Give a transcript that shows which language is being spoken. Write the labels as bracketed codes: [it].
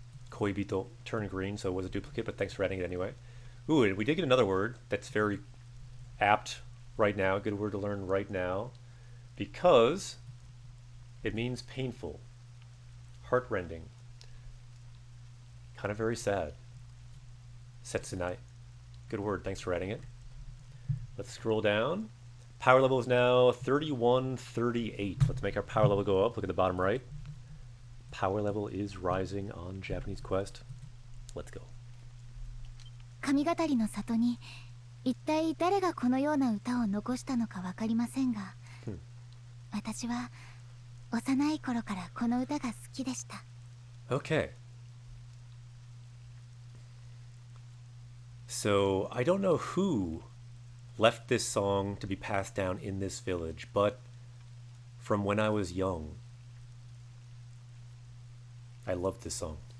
[en] koibito turned green, so it was a duplicate, but thanks for adding it anyway. Ooh, and we did get another word that's very apt right now, a good word to learn right now, because it means painful, heartrending, kind of very sad. Setsunai. Good word, thanks for adding it. Let's scroll down. Power level is now 3138. Let's make our power level go up. Look at the bottom right. Power level is rising on Japanese Quest. Let's go. [ja] 神語りの里に一体誰がこのような歌を残したのかわかりませんが、私は幼い頃からこの歌が好きでした。 [en] Okay. So, I don't know who left this song to be passed down in this village, but from when I was young, I loved this song.